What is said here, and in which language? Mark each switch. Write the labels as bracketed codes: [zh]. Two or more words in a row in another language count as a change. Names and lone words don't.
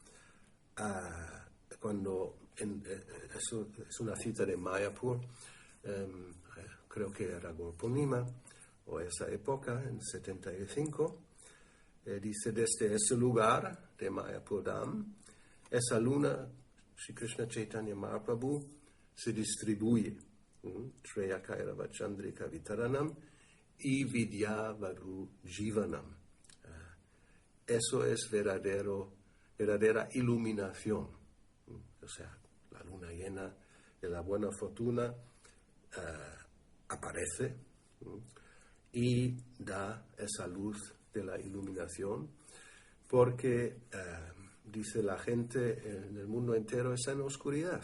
[es] cuando, eso es una cita de Mayapur, creo que era Gaura-Purnima, o esa época, en 75, dice, desde ese lugar de Mayapur Dham, esa luna, [sa] Sri Krishna Chaitanya Mahaprabhu, [es] se distribuye, [sa] Shreya Kairava Chandrika Vitaranam y Vidyavadhu Jivanam. [es] Eso es verdadera iluminación, o sea, la luna llena de la buena fortuna aparece y da esa luz de la iluminación, porque dice la gente en el mundo entero está en oscuridad.